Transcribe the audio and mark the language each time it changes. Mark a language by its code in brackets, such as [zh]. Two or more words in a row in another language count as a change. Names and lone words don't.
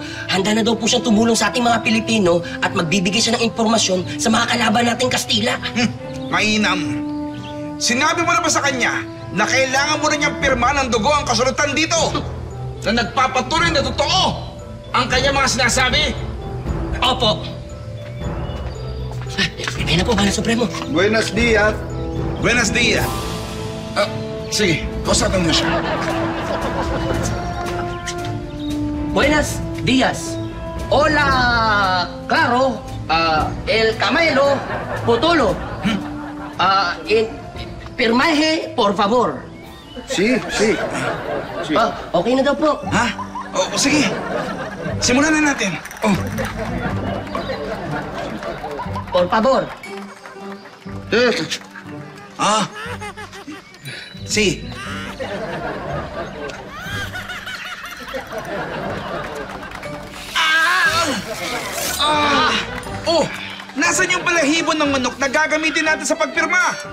[tl] Handa na daw po siyang tumulong sa ating mga Pilipino at magbibigay siya ng impormasyon sa mga kalaban nating Kastila. Mainam. Sinabi mo na ba sa kanya na kailangan mo na niyang pirma ng dugo ang kasulatan dito? Na nagpapatuloy na totoo ang kanya mga sinasabi? Opo. Ibigay na po, Mahal na Supremo. [es] Buenos dias. Buenos dias. [tl] Sige, kausapin mo siya. [es] Buenos días. Hola, claro. El Camelo Potolo. Pirmaje, por favor. Sí. [tl] Okay na daw po. Ha? Sige. Simulan na natin. [es] Por favor. Si. [tl] Nasaan yung balahibo ng manok na gagamitin natin sa pagpirma?